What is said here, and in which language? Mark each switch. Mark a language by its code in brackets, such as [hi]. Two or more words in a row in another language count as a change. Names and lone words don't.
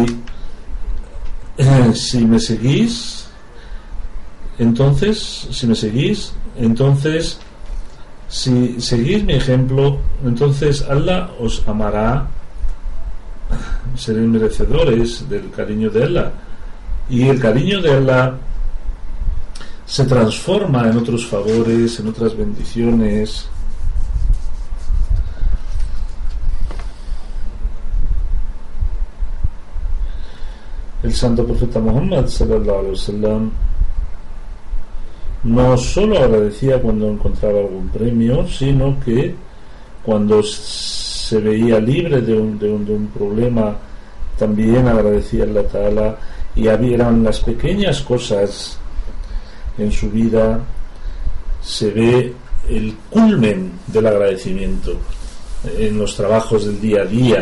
[es] si me seguís, entonces, si seguís mi ejemplo, entonces Allah os amará, seréis merecedores del cariño de Allah, y el cariño de Allah se transforma en otros favores, en otras bendiciones. El santo profeta Muhammad [ar] صلى الله عليه وسلم [es] no solo agradecía cuando encontraba algún premio, sino que cuando se veía libre de un problema, también agradecía a [ar] الله تعالى, [es] y eran las pequeñas cosas en su vida, se ve el culmen del agradecimiento en los trabajos del día a día.